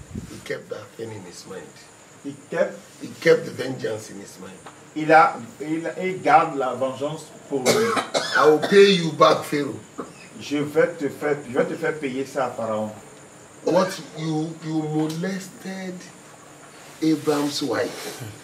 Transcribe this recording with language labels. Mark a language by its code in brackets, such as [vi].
[en] he kept that thing in his mind. [fr] Il [en] kept the vengeance in his mind. [fr] Il garde la vengeance pour lui. [en] I will pay you back, Pharaoh. [fr] Je vais te faire payer ça à Pharaon. [en] What you molested Abraham's wife.